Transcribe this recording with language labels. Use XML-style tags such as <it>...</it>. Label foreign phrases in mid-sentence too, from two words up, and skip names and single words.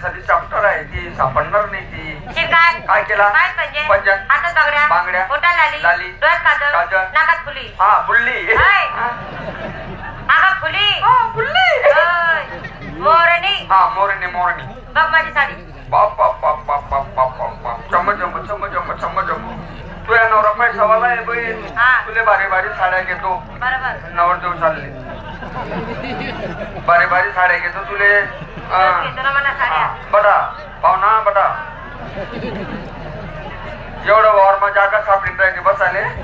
<mr>साठी चॅप्टर आहे ती सापडणार नाही ती. काय केला पंजन हातात बांगड्या पोटाला लाली डोळ्यात काजळ नाकात फुली फुल्ली नाकात फुली मोरणी मोरणी मोरणी. बघ माझी साडी बाप बाप बाप बाप बाप बाप बाप बाप चम चम चम चम चम चम. तुझ्या नवरा पैसावाला आहे बहीण. तुले भारी भारी साड्या घेतो. बरोबर नवर देऊ चालले. भारी भारी साड्या घेतो तुले. घेतो ना मला साड्या. बटा पाहुणा बटा एवढं वावर जागा सापडीन राहिली बसाले.</mr>